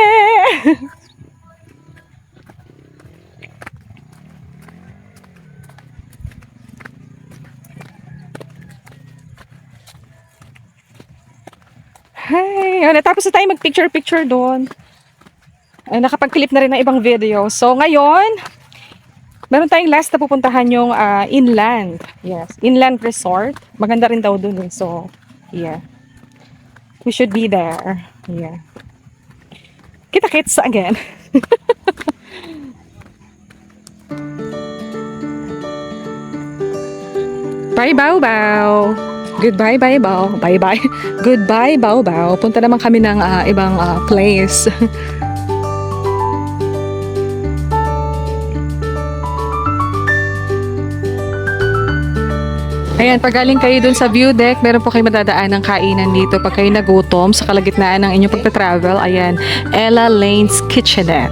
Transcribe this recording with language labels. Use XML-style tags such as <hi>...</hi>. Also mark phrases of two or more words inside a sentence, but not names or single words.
<tl>Hey, natapos na tayo mag-picture-picture doon. Ay, nakapag-clip na rin ng ibang video. So ngayon, meron tayong last na pupuntahan yung inland.</tl> <en>Yes, inland resort.</en> <tl>Maganda rin daw dun.</tl> <en>So, yeah. We should be there. Yeah. Kita-kits again. Bye, Bao-Bao. Goodbye, Bao-Bao. Bye-bye. Goodbye, Bao-Bao.</en> <tl>Punta naman kami ng ibang place. Ayan, pag galing kayo dun sa</tl> <en>view deck,</en> <tl>meron po kayo madadaan ng kainan dito. Pag kayo nagutom sa kalagitnaan ng inyong pagta-travel, ayan, Ella Lane's Kitchenette.</tl>